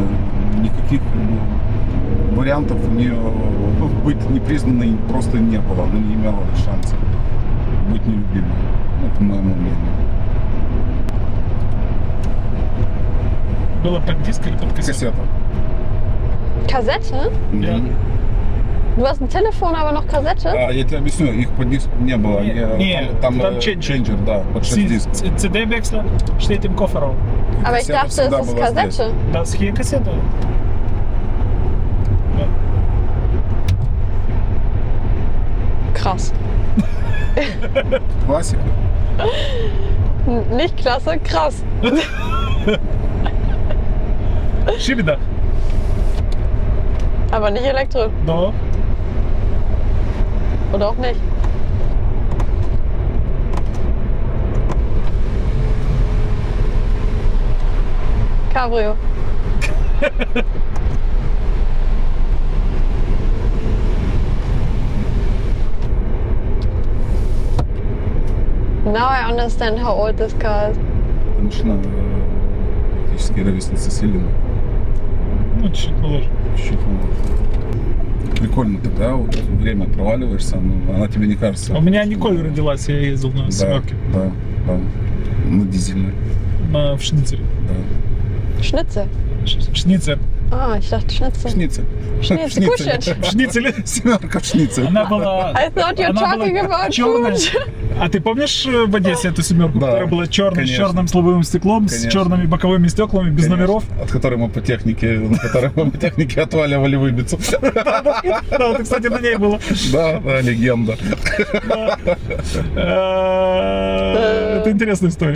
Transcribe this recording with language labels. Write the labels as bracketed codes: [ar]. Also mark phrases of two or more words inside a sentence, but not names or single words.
[ru] Никаких вариантов у нее быть непризнанной просто не было. Она не имела шанса быть нелюбимой. Ну, по моему мнению. Было под диск или под кассету? Кассета. [de] Kassette? Мгм. Du hast ein Telefon, aber noch Kassette? [ru] А, я тебе объясню, их по диску не было. Не, там ченджер, да, под 6 дисков. [de] CD-Wechsler steht im Kofferraum. Aber ich Kassette dachte, [ru] всегда [de] es ist [ru] была здесь. [de] Kassette. Das hier Kassette. Ja. Krass. [ru] Классика. [de] Nicht klasse, krass. Schiebedach. Aber nicht elektrisch. Doch. Oder auch nicht. Cabrio. [en] Now I understand how old this car is. [ru] Это машина практически ровесница Селины. Ну, чуть-чуть моложе. Чуть-чуть моложе. Прикольно тогда, вот время проваливаешься, но она тебе не кажется. У меня Николь родилась, я ездил на семерке. Да. На дизельной. В Шницере. Да. [de] Schnitzel. [ru] Шницер. [de] Ah, ich dachte Schnitzel. [ru] Шницель. [de] Schnitzel. [ru] Кушать. В Шницеле. Семерка в шницель. Она была... [en] I thought you're [ru] Она была [en] talking about [ru] черная. [en] food. [ru] А ты помнишь в Одессе эту семерку, Да, которая была черной, с конечно. черным лобовым стеклом, с Конечно. черными боковыми стеклами, без Конечно. номеров? От которой мы по технике, на которой мы по технике отваливали выбиться. Да, вот, кстати, на ней было. Да, легенда. Это интересная история.